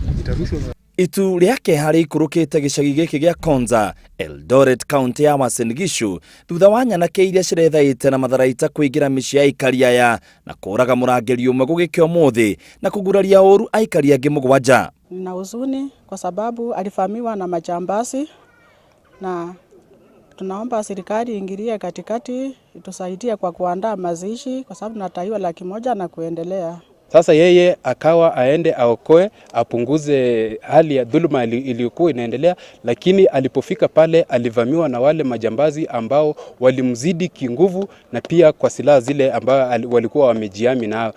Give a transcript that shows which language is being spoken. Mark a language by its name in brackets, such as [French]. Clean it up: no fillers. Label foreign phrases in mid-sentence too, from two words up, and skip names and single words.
[Kikuyu] Itu riake hari kurukite gicagi giki gia Konza, Eldoret, kaunti ya Uasin Gishu, thutha wa nyanake iria cirethaite na matharaita kuingira micii ya aikari aya na kuraga murangiri umwe gugikia umuthi na kuguraria uru aikari angi mugwanja. [Swahili] Nina huzuni kwa sababu alifahamiwa na majambazi, na tunaomba serikali ingilie katikati itusaidie kwa kuandaa mazishi kwa sababu tunataiwa 100,000 na kuendelea. Sasa yeye akawa aende aokoe, apunguze hali ya dhuluma iliyokuwa inaendelea, lakini alipofika pale alivamiwa na wale majambazi ambao walimzidi kinguvu na pia kwa silaha zile ambao walikuwa wamejiami nao.